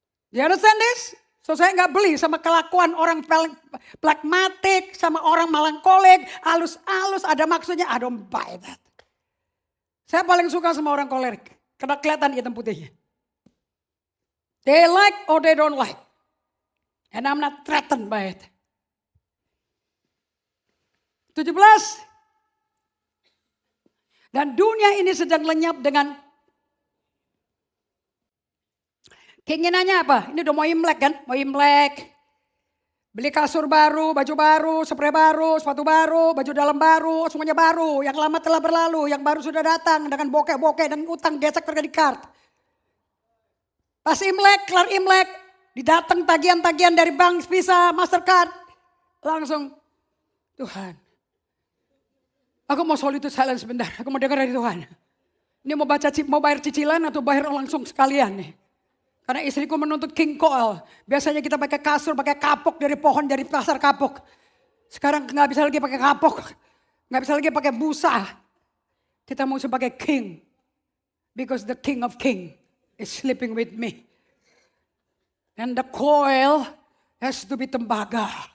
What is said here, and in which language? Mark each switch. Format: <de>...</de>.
<en>You understand this? So</en> <id>saya nggak beli sama kelakuan orang pragmatik, sama orang melankolik, halus-halus, ada maksudnya.</id> <en>I don't buy that.</en> <id>Saya paling suka sama orang kolerik. Karena kelihatan hitam putihnya.</id> <en>They like or they don't like. And I'm not threatened by it. 17.</en> <id>Dan dunia ini sedang lenyap dengan keinginannya apa? Ini udah mau Imlek kan? Mau Imlek. Beli kasur baru, baju baru, spray baru, sepatu baru, baju dalam baru, semuanya baru. Yang lama telah berlalu, yang baru sudah datang dengan bokeh-bokeh dan utang gesek kredit card. Pas Imlek, kelar Imlek, didatang tagihan-tagihan dari bank, Visa, Mastercard. Langsung, Tuhan, aku mau solitude silence sebentar, aku mau dengar dari Tuhan. Ini mau bayar cicilan atau bayar langsung sekalian nih. Karena istriku menuntut king coil. Biasanya kita pakai kasur, pakai kapok dari pohon, dari pasar kapok. Sekarang nggak bisa lagi pakai kapok. Nggak bisa lagi pakai busa. Kita mau pakai king.</id> <en>Because the king of king is sleeping with me. And the coil has to be</en> <id>tembaga.</id>